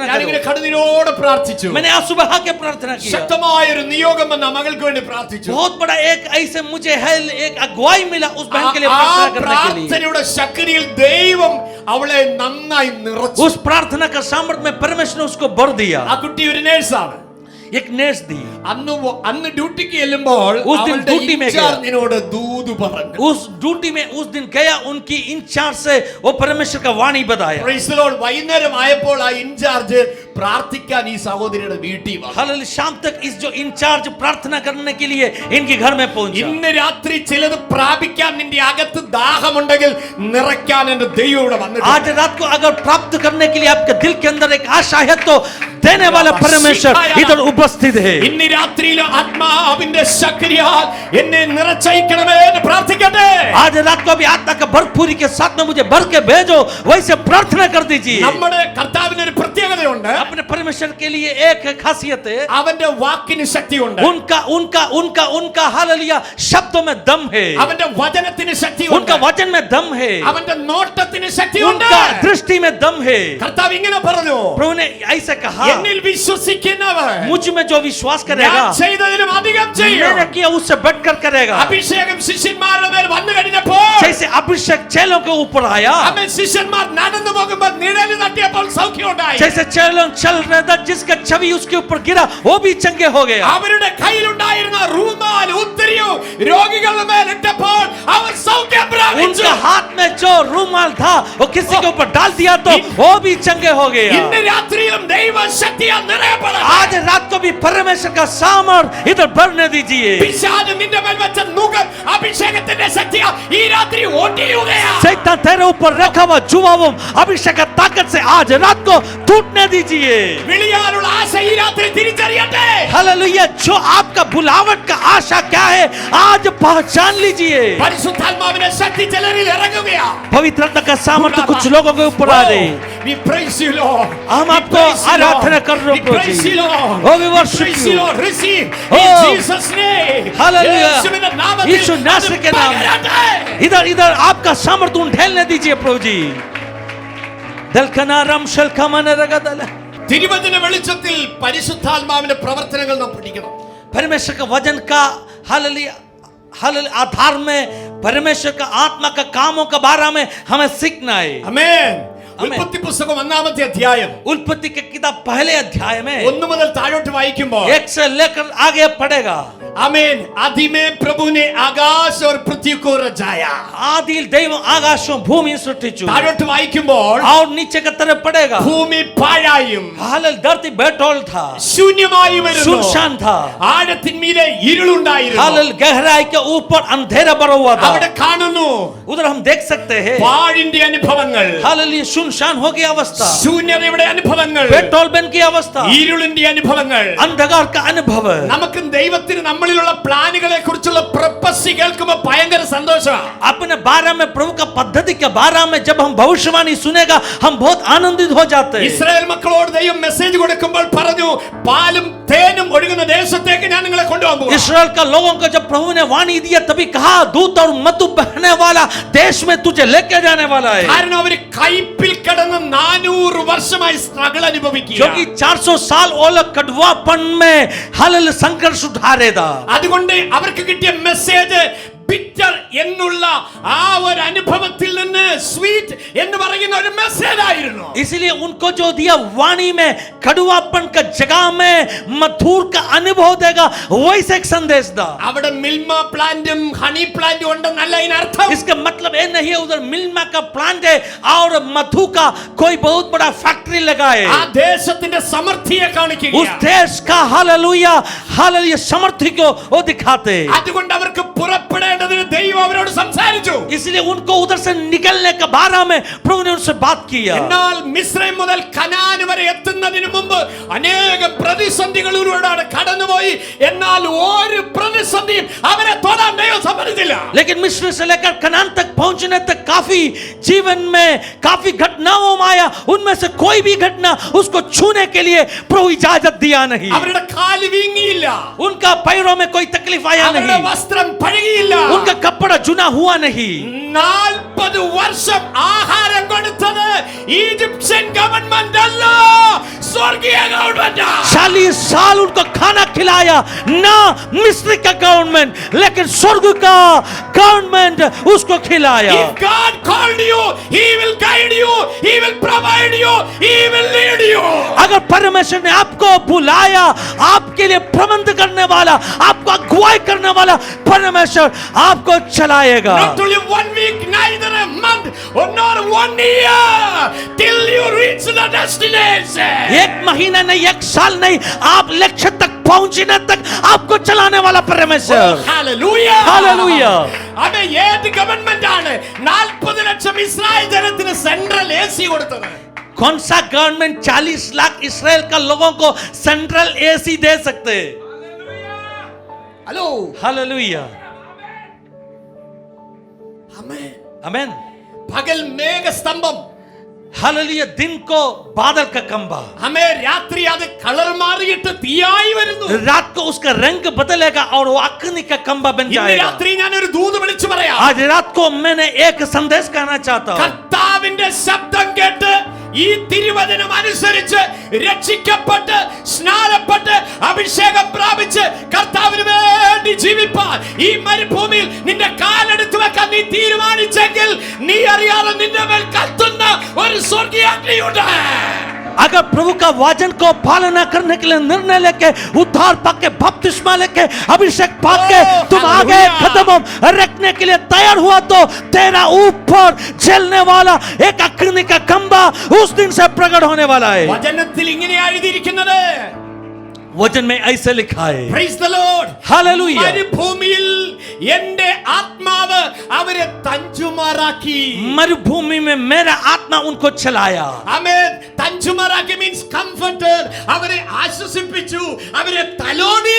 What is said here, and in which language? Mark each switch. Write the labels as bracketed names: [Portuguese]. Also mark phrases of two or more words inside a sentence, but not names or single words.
[Malayalam] ഞാനിങ്ങനെ [Hindi] करो. [Malayalam] കടലിനോട് പ്രാർത്ഥിച്ചു. [Hindi] मैंने आंसू बहा के प्रार्थना किया. [Malayalam] ശക്തമായ ഒരു നിയോഗം വന്ന മകൾക്ക് വേണ്ടി പ്രാർത്ഥിച്ചു. [Hindi] बहुत बड़ा एक ऐसे मुझे है एक अगुवाई मिला उस बहन के लिए [Malayalam] ആ [Hindi] प्रार्थना करने के लिए. [Malayalam] പ്രാർത്ഥനയുടെ ശക്തിയിൽ ദൈവം അവളെ നന്നായി നിറച്ചു. [Hindi] उस प्रार्थना का सामर्थ्य में परमेश्वर ने उसको भर दिया. [Malayalam] ആ കുട്ടി ഒരു നേഴ്സാണ്. [Hindi] एक नेस दी. [Malayalam] അന്ന് ഡ്യൂട്ടിക്ക് ചെല്ലുമ്പോൾ [Hindi] उस दिन ड्यूटी में गया. [Malayalam] ഇൻചാർജിനോട് ദൂത് പറഞ്ഞു. [Hindi] उस ड्यूटी में उस दिन गया उनकी इंचार्ज से वो परमेश्वर का वाणी बताया. [English] Praise the Lord. [Malayalam] വൈകുന്നേരം ആയപ്പോൾ ആ ഇൻചാർജ് പ്രാർത്ഥിക്കാൻ ഈ സഹോദരിയുടെ വീട്ടിൽ വന്നു. [Hindi] हालेलुया. शाम तक इस जो इंचार्ज प्रार्थना करने के लिए इनके घर में पहुंचा. [Malayalam] ഇന്ന് രാത്രി ചിലത് പ്രാപിക്കാൻ നിന്റെ അകത്ത് ദാഹമുണ്ടെങ്കിൽ നിറയ്ക്കാൻ എന്റെ ദൈവം ഇവിടെ വന്നിട്ടുണ്ട്. [Hindi] आज रात को अगर प्राप्त करने के लिए आपके दिल के अंदर एक आशा है तो देने वाला परमेश्वर इधर उपस्थित है. [Malayalam] ഇന്ന് രാത്രിയിൽ ആത്മാവിന്റെ ശക്തിയാൽ എന്നെ നിറച്ചയക്കണമേ എന്ന് പ്രാർത്ഥിക്കട്ടെ. [Hindi] आज रात को भी आत्मा का भरपूरी के साथ में मुझे भर के भेजो वैसे प्रार्थना कर दीजिए. [Malayalam] നമ്മുടെ കർത്താവിന് ഒരു പ്രത്യേകതയുണ്ട്. [Hindi] अपने परमेश्वर के लिए एक खासियत है. [Malayalam] അവന്റെ വാക്കിന് ശക്തിയുണ്ട്. [Hindi] उनका हालेलुया शब्दों में दम है. [Malayalam] അവന്റെ വചനത്തിന് ശക്തിയുണ്ട്. [Hindi] उनका वचन में दम है. [Malayalam] അവന്റെ നോട്ടത്തിന് ശക്തിയുണ്ട്. [Hindi] उनका दृष्टि में दम है. [Malayalam] കർത്താവ് ഇങ്ങനെ പറഞ്ഞു. [Hindi] प्रभु ने ऐसे कहा [Malayalam] എന്നിൽ വിശ്വസിക്കുന്നവർ [Hindi] मुझ में जो विश्वास करेगा [Malayalam] ഞാൻ ചെയ്തതിലും അധികം ചെയ്യും. [Hindi] मैंने किया उससे बढ़कर करेगा. [Malayalam] അഭിഷേകം ശിഷ്യന്മാരുടെ മേൽ വന്നു കഴിഞ്ഞപ്പോൾ [Hindi] जैसे अभिषेक चेलों के ऊपर आया. [Malayalam] അവൻ ശിഷ്യന്മാർ നടന്നു പോകുമ്പോൾ നിഴല് തട്ടിയപ്പോൾ സൗഖ്യം ഉണ്ടായി. [Hindi] जैसे चेलों चल रहे थे जिसका छवि उसके ऊपर गिरा वो भी चंगे हो गया. [Malayalam] അവരുടെ കയ്യിലുണ്ടായിരുന്ന റൂമാൽ ഉത്തരിയും രോഗികളുടെ മേൽ ഇട്ടപ്പോൾ അവർ സൗഖ്യം പ്രാപിച്ചു. [Hindi] उनका हाथ में जो रूमाल था वो किसी के ऊपर डाल दिया तो वो भी चंगे हो गया. [Malayalam] ഇന്ന് രാത്രിയിലും ദൈവ ശക്തിയാൽ നിറയപ്പെടണം. [Hindi] आज रात को भी परमेश्वर का सामर्थ इधर भरने दीजिए. [Malayalam] പിശാച് നിന്റെ മേൽ വെച്ച നുകം അഭിഷേകത്തിന്റെ ശക്തിയാൽ ഈ രാത്രി ഓടിയുകയാണ്. [Hindi] शैतान तेरे ऊपर रखा हुआ जुवावम अभिषेक का ताकत से आज रात को टूटने दीजिए. [Malayalam] വിളിയാനുള്ള ആശ ഈ രാത്രി തിരിച്ചറിയട്ടെ. [Hindi] हालेलुया. जो आपका बुलावट का आशा क्या है आज पहचान लीजिए. [Malayalam] പരിശുദ്ധാത്മാവിന്റെ ശക്തി ചിലരിൽ ഇറങ്ങുകയാണ്. [Hindi] पवित्र आत्मा का सामर्थ्य कुछ लोगों के ऊपर आ रहे. [English] We praise you, Lord. [Hindi] हम आपको आराधना कर रहे [English] We praise you, Lord. Oh, we worship Praise you. you, Lord. Receive Oh. in Jesus' name. Hallelujah. [Malayalam] യേശുവിന്റെ നാമത്തിൽ [Hindi] यीशु नासरी के नाम में इधर आपका सामर्थ्य ढेलने दीजिए प्रभु जी. दलकनारम शलकमन रगदल. [Malayalam] തിരുവചന വെളിച്ചത്തിൽ പരിശുദ്ധാത്മാവിന്റെ പ്രവർത്തനങ്ങൾ നാം പഠിക്കണം. [Hindi] परमेश्वर का वचन का हालेलुया आधार में परमेश्वर का आत्मा का कामों के बारे में हमें सीखना है. [Malayalam] ആമേൻ. ഉൽപ്പത്തി പുസ്തകം 1-ാമത്തെ അധ്യായം [Hindi] उत्पत्ति के किताब पहले अध्याय में [Malayalam] 1 മുതൽ താഴോട്ട് വായിക്കുമ്പോൾ [Hindi] 1 से लेकर आगे पढ़ेगा. आमीन। आदि में प्रभु ने आकाश और पृथ्वी को रचाया। [Malayalam] ആദിയിൽ ദൈവം ആകാശവും ഭൂമിയും സൃഷ്ടിച്ചു. താഴോട്ട് വായിക്കുമ്പോൾ [Hindi] और नीचे की तरफ पड़ेगा [Malayalam] ഭൂമി പാഴായും [Hindi] हालेलुया धरती बेटोल था, [Malayalam] ശൂന്യമായുമിരുന്നു. [Hindi] सुनसान था. [Malayalam] ആഴത്തിന്മീതെ ഇരുളുണ്ടായിരുന്നു. [Hindi] हालेलुया गहराई के ऊपर अंधेरा भरा हुआ था. [Malayalam] അവിടെ കാണുന്നു [Hindi] उधर हम देख सकते हैं [Malayalam] പാഴിന്റെ അനുഭവങ്ങൾ, [Hindi] हालेलुया सुनसान हो गई अवस्था, [Malayalam] ശൂന്യതയുടെ അനുഭവങ്ങൾ, [Hindi] पेट्रोल बन की अवस्था, [Malayalam] ഇരുളിന്റെ അനുഭവങ്ങൾ. [Hindi] अंधकार का अनुभव. [Malayalam] നമുക്ക് ദൈവത്തിന് നമ്മളിലുള്ള പ്ലാനുകളെ കുറിച്ചുള്ള പ്രൊപ്പസി കേൾക്കുമ്പോൾ ഭയങ്കര സന്തോഷമാണ്. [Hindi] अपने बारे में प्रभु का पद्धति के बारे में जब हम भविष्यवाणी सुनेगा हम बहुत आनंदित हो जाते हैं. [Malayalam] ഇസ്രായേൽ മക്കളോട് ദൈവം മെസ്സേജ് കൊടുക്കുമ്പോൾ പറഞ്ഞു, പാലും തേനും ഒഴുകുന്ന ദേശത്തേക്ക് ഞാൻ നിങ്ങളെ കൊണ്ടുപോകാൻ പോകുന്നു. [Hindi] इस्राएल का लोगों को जब प्रभु ने वाणी दिया तभी कहा दूध और मधु बहने वाला देश में तुझे लेके जाने वाला है. [Malayalam] കാരണം അവർ കയ്പിൽ കിടന്ന് 400 വർഷമായി സ്ട്രഗിൾ അനുഭവിക്കുക. [Hindi] क्योंकि 400 साल वो लोग कड़वापन में हालेलुया संघर्ष उठा रहे था. [Malayalam] അതുകൊണ്ട് അവർക്ക് കിട്ടിയ [English] message bitter [Malayalam] എന്നുള്ള ആ ഒരു അനുഭവത്തിൽ നിന്ന് സ്വീറ്റ് എന്ന് പറയുന്ന ഒരു മെസ്സേജ് ആയിരുന്നു. [Hindi] इसलिए उनको जो दिया वाणी में कड़वापन का जगह में मधुर का अनुभव देगा वैसे एक संदेश था. [Malayalam] അവിടെ മിൽമ പ്ലാന്റും ഹണി പ്ലാന്റും ഉണ്ടെന്നല്ല ഇതിനർത്ഥം. [Hindi] इसका मतलब ये नहीं है उधर मिल्मा का प्लांट है और मधु का कोई बहुत बड़ा फैक्ट्री लगा है. [Malayalam] ആ ദേശത്തിന്റെ സമൃദ്ധിയെ കാണിക്കുക. [Hindi] उस देश का हालेलुया हालेलुया समर्थी को वो दिखाते. [Malayalam] അതുകൊണ്ട് അവർക്ക് പുറപ്പെടേണ്ടതിന് ദൈവം അവരോട് സംസാരിച്ചു. [Hindi] इसलिए उनको उधर से निकलने के बारे में प्रभु ने उनसे बात किया. [Malayalam] എന്നാൽ മിസ്രൈം മുതൽ കനാൻ വരെ എത്തുന്നതിന് മുമ്പ് അനേകം പ്രതിസന്ധികളിലൂടെ കടന്നുപോയി. എന്നാൽ ഒരു പ്രതിസന്ധിയും അവരെ തൊടാൻ ദൈവം സമ്മതിച്ചില്ല. [Hindi] लेकिन मिस्र से लेकर कनान तक पहुंचने तक काफी जीवन में काफी घटनाओं में आया, उनमें से कोई भी घटना उसको छूने के लिए प्रभु इजाजत दिया नहीं. [Malayalam] അവരുടെ കാല് വീങ്ങിയില്ല, [Hindi] उनका पैरों में कोई तकलीफ आया [Malayalam] അവരുടെ [Hindi] नहीं, [Malayalam] വസ്ത്രം പഴകിയില്ല. [Hindi] उनका कपड़ा चुना हुआ नहीं. [Malayalam] 40 വർഷം ആഹാരം കൊടുത്തത് [English] Egyptian government [Malayalam] അല്ല, സ്വർഗീയ ഗവൺമെന്റ്. [Hindi] 40 साल उनको खाना खिलाया ना मिस्र का गवर्नमेंट, लेकिन स्वर्ग का गवर्नमेंट उसको खिलाया. [English] If God called you, He will guide you, He will provide you, He will lead you. [Hindi] अगर परमेश्वर ने आपको बुलाया, आपके लिए प्रबंध करने वाला, आपको अगुवाई करने वाला परमेश्वर आपको चलाएगा. [English] Not only 1 week, neither a month or not 1 year till you reach the destination. [Hindi] एक महीना नहीं, एक साल नहीं, आप लक्ष्य तक पहुंचने तक आपको चलाने वाला परमेश्वर. [English] Oh, hallelujah. Hallelujah. [Malayalam] അതെ, ഏത് ഗവൺമെന്റ് ആണ് 40 ലക്ഷം ഇസ്രായേൽ ജനത്തിന് [English] central AC [Malayalam] കൊടുത്തത്? [Hindi] कौन सा गवर्नमेंट 40 लाख इसराइल का लोगों को [English] central AC [Hindi] दे सकते हैं? [Malayalam] ഹലോ, [Hindi] हालेलुया [Malayalam] ആമേൻ. [Hindi] आमेन. [Malayalam] പകൽ മേഘസ്തംഭം, [Hindi] हालेलुया दिन को बादल का खंभा, [Malayalam] हमें രാത്രി അത് കളർ മാറിയിട്ട് തീയായി വരുന്നു. [Hindi] रात को उसका रंग बदलेगा और वो अग्नि का खंभा बन [Malayalam] ഇന്ന് [Hindi] जाएगा. [Malayalam] രാത്രി ഞാൻ ഒരു ദൂത് വിളിച്ചു പറയാം. [Hindi] आज रात को मैंने एक संदेश कहना चाहता हूँ. [Malayalam] കർത്താവിന്റെ ശബ്ദം കേട്ട് ഈ തിരുവചനം അനുസരിച്ച് രക്ഷിക്കപ്പെട്ട് സ്നാനപ്പെട്ട് അഭിഷേകം പ്രാപിച്ച് കർത്താവിന് വേണ്ടി ജീവിപ്പാൻ ഈ മരുഭൂമിയിൽ നിന്റെ കാലെടുത്ത് വെക്കാൻ നീ തീരുമാനിച്ചെങ്കിൽ നീ അറിയാതെ നിന്റെ മേൽ കത്തുന്ന ഒരു സ്വർഗീയ അഗ്നിയുണ്ട്. [Hindi] अगर प्रभु का वचन को पालना करने के लिए निर्णय लेके उद्धार पाके बपतिस्मा लेके अभिषेक पाके तुम आगे कदम रखने के लिए तैयार हुआ तो तेरा ऊपर जलने वाला एक अग्नि का खंभा उस दिन से प्रकट होने वाला है. [Malayalam] വചനത്തിൽ ഇങ്ങനെയാണ് എഴുതിയിരിക്കുന്നത്. [Hindi] वचन में ऐसे लिखा है. [English] Praise the Lord. [Hindi] हालेलुया. [Malayalam] മരുഭൂമിയിൽ എന്റെ ആത്മാവ് അവരെ തഞ്ചുമാറാക്കി. [Hindi] मरुभूमि में मेरा आत्मा उनको चलाया. [Malayalam] ആമേൻ. തഞ്ചുമാറാക്കി [English] means comforted. [Malayalam] അവരെ ആശ്വസിപ്പിച്ചു, അവരെ തലോടി.